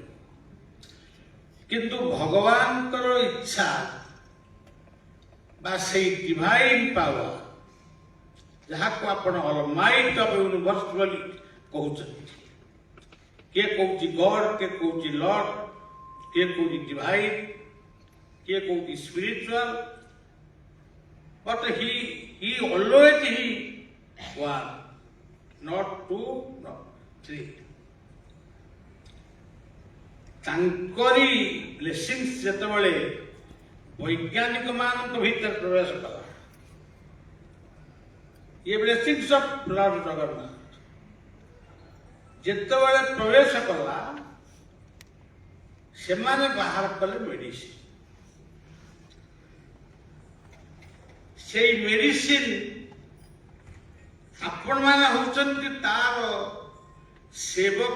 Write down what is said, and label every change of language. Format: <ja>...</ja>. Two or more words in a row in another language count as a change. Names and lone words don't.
<or>କିନ୍ତୁ ଭଗବାନଙ୍କର ଇଚ୍ଛା ବା ସେଇ</or> <en>divine power,</en> <or>ଯାହାକୁ ଆପଣ</or> <en>almighty of universe</en> <or>ବୋଲି କହୁଛନ୍ତି, କିଏ କହୁଛି ଗଡ୍, କିଏ କହୁଛି ଲର୍ଡ, କିଏ କହୁଛି ଡିଭାଇନ୍, କିଏ କହୁଛି ସ୍ପିରିଚୁଆଲ,</or> <en>but he always one, not two, not three.</en> <or>ତାଙ୍କରି ବ୍ଲେସିଂସ୍ ଯେତେବେଳେ ବୈଜ୍ଞାନିକ ମାନଙ୍କ ଭିତରେ ପ୍ରବେଶ କଲା, ये</or> <en>blessings of Lord Jagannath</en> <or>ଯେତେବେଳେ ପ୍ରବେଶ କଲା, ସେମାନେ ବାହାର କଲେ ମେଡିସିନ। ସେଇ ମେଡିସିନ ଆପଣମାନେ ହେଉଛନ୍ତି ତାର ସେବକ।</or>